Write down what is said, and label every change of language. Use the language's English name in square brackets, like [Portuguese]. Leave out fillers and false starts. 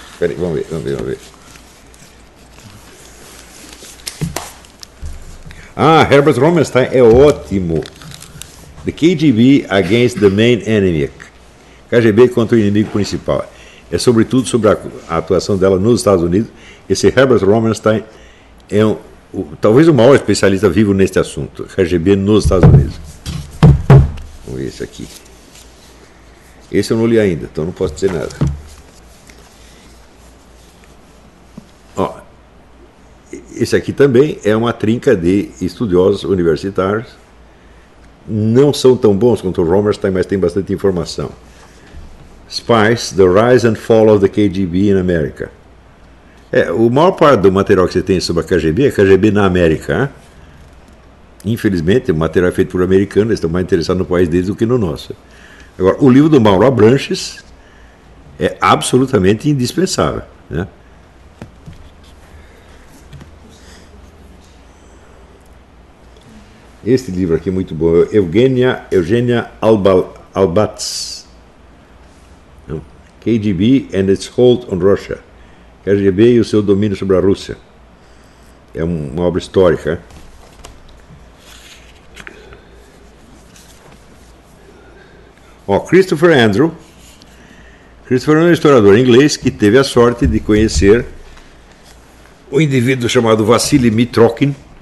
[Portuguese] Espera aí, vamos ver. Ah, Herbert Rommelstein é ótimo. [English] The KGB against the main enemy. [Portuguese] KGB contra o inimigo principal. É sobretudo sobre a atuação dela nos Estados Unidos. Esse Herbert Rommelstein é talvez o maior especialista vivo neste assunto. KGB nos Estados Unidos. Vamos ver esse aqui. Esse eu não li ainda, então não posso dizer nada. Ó, esse aqui também é uma trinca de estudiosos universitários. Não são tão bons quanto o Rommelstein, mas tem bastante informação. [English] Spies, The Rise and Fall of the KGB in America. [Portuguese] É, o maior parte do material que você tem sobre a KGB é KGB na América. Hein? Infelizmente, o material é feito por americanos, eles estão mais interessados no país deles do que no nosso. Agora, o livro do Mauro Abranches é absolutamente indispensável. Né? Este livro aqui é muito bom. Eugênia Albats. [English] KGB and its hold on Russia. [Portuguese] KGB e o seu domínio sobre a Rússia. É uma obra histórica. Oh, Christopher Andrew. Christopher é um historiador inglês que teve a sorte de conhecer um indivíduo chamado Vasily Mitrokhin.